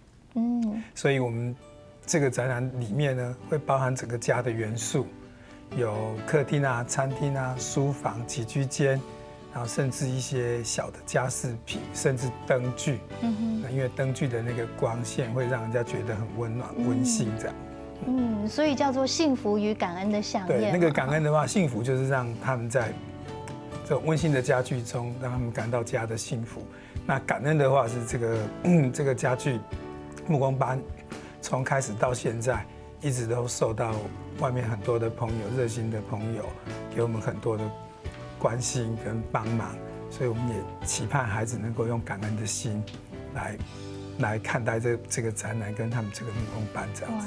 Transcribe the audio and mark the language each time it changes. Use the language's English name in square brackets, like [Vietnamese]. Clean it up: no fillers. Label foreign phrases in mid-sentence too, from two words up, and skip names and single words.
[Chinese] 所以我們這個展覽裡面呢，會包含整個家的元素。有客廳啊、餐廳啊、書房、起居間，然後甚至一些小的家飾品，甚至燈具。因為燈具的那個光線會讓人家覺得很溫暖、溫馨這樣。所以叫做幸福與感恩的饗宴。對，那個感恩的話，幸福就是讓他們在這種溫馨的家具中，讓他們感到家的幸福。那感恩的話是這個家具木工班從開始到現在，一直都受到外面很多的朋友、熱心的朋友給我們很多的關心跟幫忙，所以我們也期盼孩子能夠用感恩的心來看待這個展覽跟他們這個木工班這樣子。